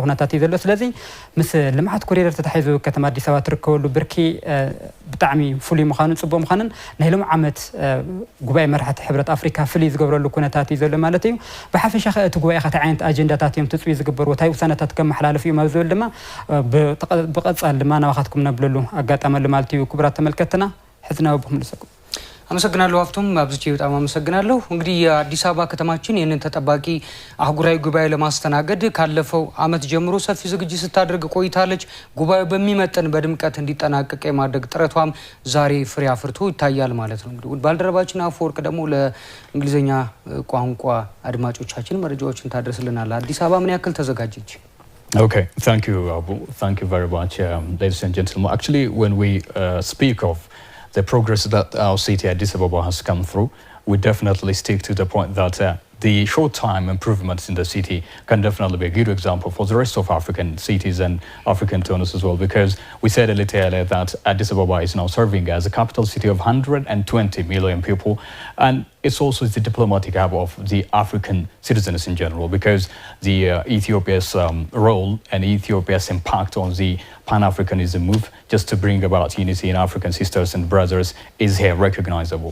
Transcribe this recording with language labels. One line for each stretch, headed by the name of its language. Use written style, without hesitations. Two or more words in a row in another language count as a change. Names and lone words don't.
Tigrinya: ኩነታት እዩ ዘሎ ስለዚ ምስ ልምዓት ኮሪደር ተታሒዙ ከተማ አዲስ አበባ ትርከበሉ ብርኪ ብጣዕሚ ፍሉይ ምዃኑን ፅቡቕ ምዃኑን ናይ ሎም ዓመት ጉባኤ መራሕቲ ሕብረት ኣፍሪካ ፍሉይ ዝገብረሉ ኩነታት እዩ ዘሎ ማለት እዩ ብሓፈሻ ኸ እቲ ጉባኤ ከታ ዓይነት ኣጀንዳታት እዮም ትፅቢዩ ዝግበሩ እንታይ ውሳነታት ከመሓላለፍ እዮም ኣብ ዝብል ድማ ብቐፃል ድማ ናባኻትኩም ነብለሉ ኣጋጣመሉ ማለት እዩ ክቡራት ተመልከትና ሕዝና ወብኩም ልሰኩም
Amharic: አመሰግናለሁ ሀብቶም አብዝቼ በጣም አመሰግናለሁ እንግዲህ የአዲስ አበባ ከተማችን ይህንን ተጠባቂ አህጉራዊ ጉባኤ ለማስተናገድ ካለፈው አመት ጀምሮ ሰፊ ዝግጅት ስታደርግ ቆይታለች ጉባኤው በሚመጥን በድምቀት እንዲጠናቀቅ የማድረግ ጥረቷም ዛሬ ፍሬ አፍርቶ ይታያል ማለት ነው እንግዲህ ባልደረባችን አፈወርቅ ደግሞ ለእንግሊዘኛ ቋንቋ አድማጮቻችን መረጃዎችን ታደርስልናል አዲስ አበባ ምን ያክል ተዘጋጀች
English: Okay, thank you, Abu. Thank you very much, ladies and gentlemen. Actually, when we speak of the progress that our city, Addis Ababa, has come through, we definitely stick to the point that the short-time improvements in the city can definitely be a good example for the rest of African cities and African donors as well, because we said a little earlier that Addis Ababa is now serving as a capital city of 120 million people, and it's also the diplomatic hub of the African citizens in general, because the Ethiopia's role and Ethiopia's impact on the Pan-Africanism move just to bring about unity in African sisters and brothers is here recognizable.